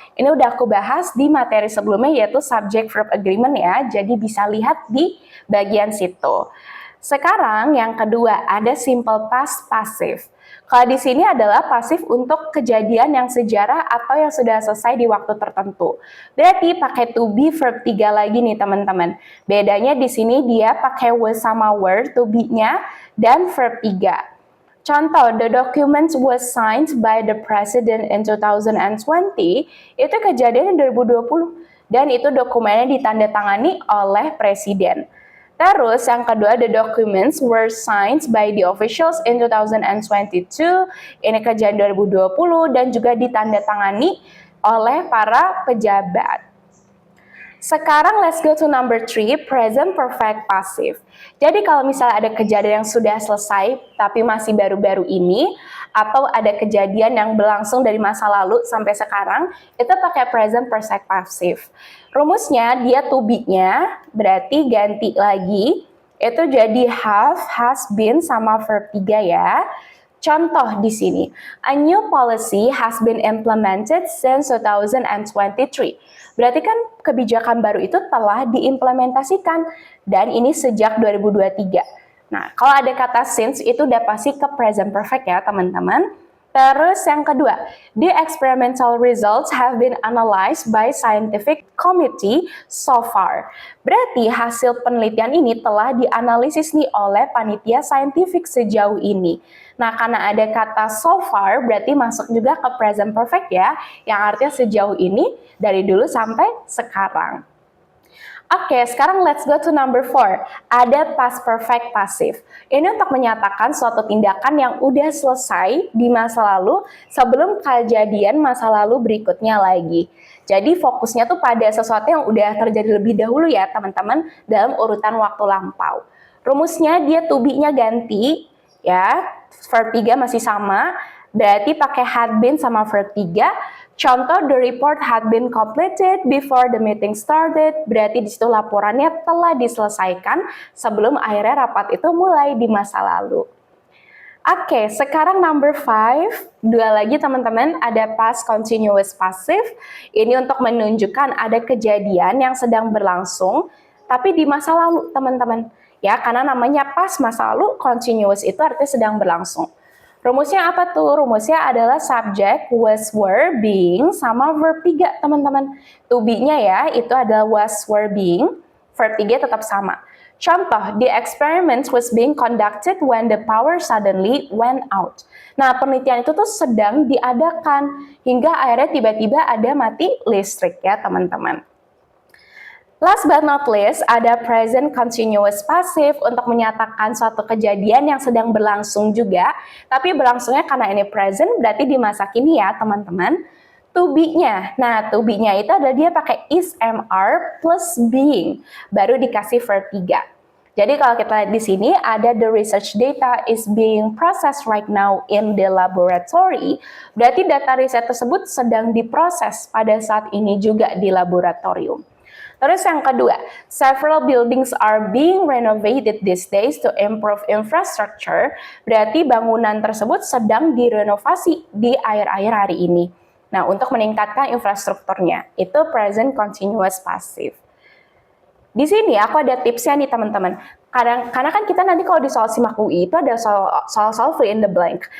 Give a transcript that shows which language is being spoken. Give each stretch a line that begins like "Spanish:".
Indonesian: Ini udah aku bahas di materi sebelumnya yaitu subject verb agreement ya. Jadi bisa lihat di bagian situ. Sekarang yang kedua ada simple past passive. Kalau di sini adalah pasif untuk kejadian yang sejarah atau yang sudah selesai di waktu tertentu. Berarti pakai to be verb 3 lagi nih teman-teman. Bedanya di sini dia pakai was sama were to be-nya dan verb 3.
English: Contoh, the document was signed by the president in 2020.
Indonesian: Itu kejadian 2020 dan itu dokumennya ditandatangani oleh presiden. Terus yang kedua,
English: the documents were signed by the officials in 2022.
Indonesian: Ini kejadian 2020 dan juga ditandatangani oleh para pejabat.
English: Sekarang let's go to number 3, present perfect passive.
Indonesian: Jadi kalau misalnya ada kejadian yang sudah selesai tapi masih baru-baru ini, atau ada kejadian yang berlangsung dari masa lalu sampai sekarang, itu pakai present perfect passive. Rumusnya dia to be-nya berarti ganti lagi, itu jadi have, has been sama verb 3 ya. Contoh di sini,
English: a new policy has been implemented since 2023.
Indonesian: Berarti kan kebijakan baru itu telah diimplementasikan dan ini sejak 2023. Nah, kalau ada kata since itu udah pasti ke present perfect ya teman-teman. Terus yang kedua,
English: the experimental results have been analyzed by scientific committee so far.
Indonesian: Berarti hasil penelitian ini telah dianalisis nih oleh panitia saintifik sejauh ini. Nah, karena ada kata so far berarti masuk juga ke present perfect ya, yang artinya sejauh ini dari dulu sampai sekarang.
English: Oke, sekarang let's go to number 4.
Indonesian: Ada past perfect passive. Ini untuk menyatakan suatu tindakan yang udah selesai di masa lalu sebelum kejadian masa lalu berikutnya lagi. Jadi fokusnya tuh pada sesuatu yang udah terjadi lebih dahulu ya teman-teman dalam urutan waktu lampau. Rumusnya dia to be-nya ganti ya, verb 3 masih sama, berarti pakai had been sama verb 3.
English: Contoh, the report had been completed before the meeting started.
Indonesian: Berarti di situ laporannya telah diselesaikan sebelum akhirnya rapat itu mulai di masa lalu. Oke, sekarang number 5. Dua lagi teman-teman, ada past continuous passive. Ini untuk menunjukkan ada kejadian yang sedang berlangsung, tapi di masa lalu teman-teman. Ya, karena namanya past masa lalu, continuous itu artinya sedang berlangsung. Rumusnya apa tuh? Rumusnya adalah subject, was, were, being, sama verb 3, teman-teman. To be-nya ya, itu adalah was, were, being. Verb 3 tetap sama.
English: Contoh, the experiment was being conducted when the power suddenly went out.
Indonesian: Nah, penelitian itu tuh sedang diadakan, hingga akhirnya tiba-tiba ada mati listrik ya, teman-teman.
English: Last but not least,
Indonesian: ada present continuous passive untuk menyatakan suatu kejadian yang sedang berlangsung juga, tapi berlangsungnya karena ini present berarti di masa kini ya teman-teman. To be-nya, nah to be-nya itu adalah dia pakai is, am, are plus being, baru dikasih verb 3. Jadi kalau kita lihat di sini ada
English: the research data is being processed right now in the laboratory,
Indonesian: berarti data riset tersebut sedang diproses pada saat ini juga di laboratorium. Terus yang kedua,
English: several buildings are being renovated these days to improve infrastructure.
Indonesian: Berarti bangunan tersebut sedang direnovasi di akhir-akhir hari ini. Nah, untuk meningkatkan infrastrukturnya, itu present continuous passive. Di sini aku ada tipsnya nih teman-teman. Karena kan kita nanti kalau di soal SIMAK UI itu ada soal fill in the blank.